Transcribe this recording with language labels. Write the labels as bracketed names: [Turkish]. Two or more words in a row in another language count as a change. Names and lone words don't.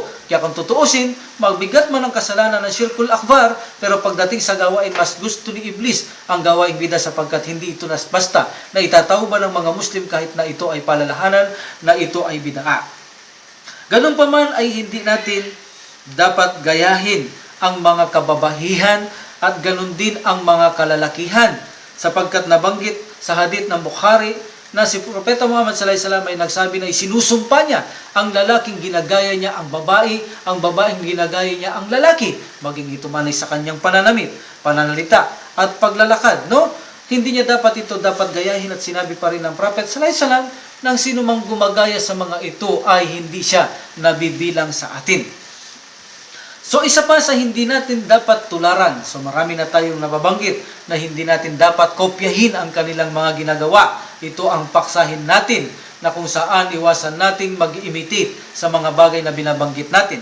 [Filipino] Kaya kung tutuusin, magbigat man ang kasalanan ng Shirkul Akbar, pero pagdating sa gawain, mas gusto ni Iblis ang gawain bida, sapagkat hindi ito basta na itatawba ng mga Muslim kahit na ito ay palalahanan, na ito ay bid'a. Ganun pa man ay hindi natin dapat gayahin ang mga kababahihan, at ganun din ang mga kalalakihan, sapagkat nabanggit sa hadith ng Bukhari na si Propeta Muhammad [Arabic] صلى الله عليه وسلم [Filipino] ay nagsabi na isinusumpa niya ang lalaking ginagaya niya ang babae, ang babaeng ginagaya niya ang lalaki, maging ito man ay sa kanyang pananamit, pananalita at paglalakad, no? Hindi niya dapat gayahin, at sinabi pa rin ng Prophet [Arabic] صلى الله عليه وسلم, [Filipino] nang sino mang gumagaya sa mga ito ay hindi siya nabibilang sa atin. So isa pa sa hindi natin dapat tularan, so marami na tayong nababanggit na hindi natin dapat kopyahin ang kanilang mga ginagawa. Ito ang paksahin natin, na kung saan iwasan nating mag-imitate sa mga bagay na binabanggit natin.